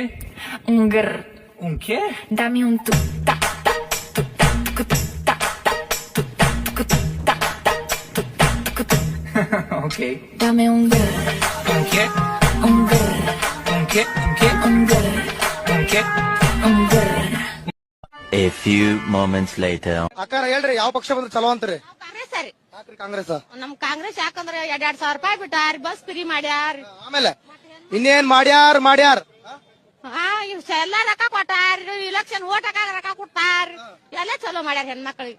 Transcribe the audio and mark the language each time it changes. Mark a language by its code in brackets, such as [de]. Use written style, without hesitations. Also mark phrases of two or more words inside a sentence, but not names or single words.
[es] Un grr. Un qué? Dame un tu ta ta tu ta tu ta ta tu ta tu ta ta tu ta tu ta. Ok. Dame un grr. Un qué? Un grr. Un qué? Un qué? Un grr. Un qué? Un grr. [en] A few moments later. [kn] ಅಕ್ಕಾರ ಹೇಳ್ರಿ ಯಾವ ಪಕ್ಷ ಬಂದ್ರೆ ಚಲೋ ಅಂತೀರಿ? ಕಾಂಗ್ರೆಸ್ ಸರಿ. ಯಾಕ್ರಿ ಕಾಂಗ್ರೆಸ್? ನಮ್ ಕಾಂಗ್ರೆಸ್ ಯಾಕಂದ್ರೆ 2,000 ರೂಪಾಯಿ ಬಿಟ್ಟಾರ, [en] bus free [kn] ಮಾಡ್ಯಾರ. ಆಮೇಲೆ ಇನ್ನೇನ್ ಮಾಡ್ಯಾರ ಎಲ್ಲ ರೊಕ್ಕ ಕೊಟ್ಟಾರ, [en] election vote [kn] ಹಾಕಾಗ ರೊಕ್ಕ ಕೊಟ್ಟಾರ, ಎಲ್ಲ ಚಲೋ ಮಾಡ್ಯಾರ ಹೆಣ್ಮಕ್ಳಿಗೆ.